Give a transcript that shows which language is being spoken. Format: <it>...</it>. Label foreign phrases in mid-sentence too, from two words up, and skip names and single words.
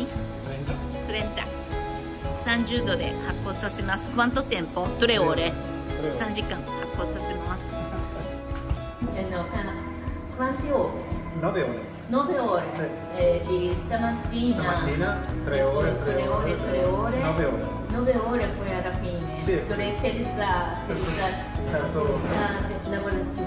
<ja>30. 30 度で発酵させます。</ja> <it>Quanto tempo? 3 ore.</it> <ja>3 時間発酵させます。</ja> <it>Quante ore? 9 ore. 9 ore. Di stamattina 3 ore, 3 ore, 9 ore. 9 ore poi alla fine. Sì. Terza lavorazione.</it>